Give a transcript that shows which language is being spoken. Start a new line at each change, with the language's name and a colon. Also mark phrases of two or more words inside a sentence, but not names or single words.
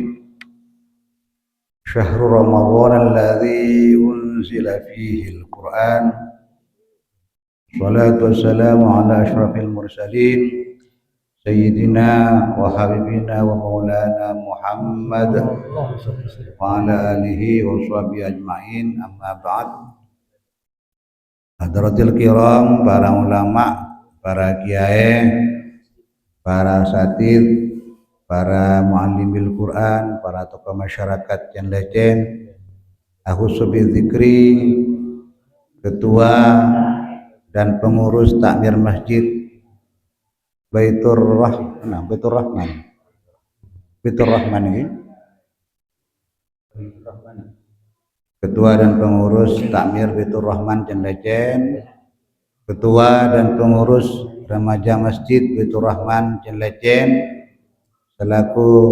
Arabic: شهر رمضان الذي أنزل فيه القرآن. الصلاة والسلام على أشرف المرسلين سيدنا وحبيبنا ومولانا محمد وعلى آله وصحبه أجمعين، أما بعد. حضرات الكرام,
Indonesian: para ulama, para kiai, para satid, para
Arabic: معلمي القرآن,
Indonesian: para tokoh masyarakat yang legend,
Arabic: أخص بالذكر,
Indonesian: ketua dan pengurus takmir masjid Baitur Rahman ini. Ketua dan pengurus takmir Baitur Rahman Cenlecen, ketua dan pengurus remaja masjid Baitur Rahman Cenlecen, selaku